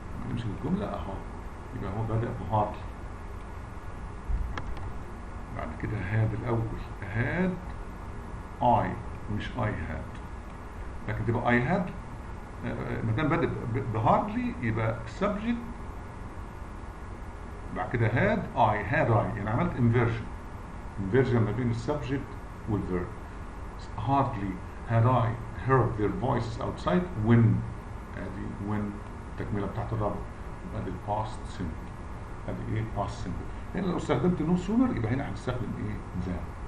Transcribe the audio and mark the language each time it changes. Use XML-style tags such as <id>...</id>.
<ar>نمشي الجملة اهو يبقى هو بدأ بهاردلي بعد كده had الأول</ar> <en>had I</en> <ar>مش</ar> <en>I had</en> <ar>لكن تبقى I had ما دام بدأ بهاردلي يبقى subject بعد كده had I يعني عملت inversion ما بين السبجكت والverb.</ar> <en>hardly had I heard their voices outside when</en> <ar>ادي</ar> <en>when</en> <ar>التكمله بتاعت الرابط يبقى دي</ar> <en>past simple.</en> <ar>ادي ايه past simple. هنا لو استخدمت no sooner يبقى هنا هنستخدم ايه than.</ar>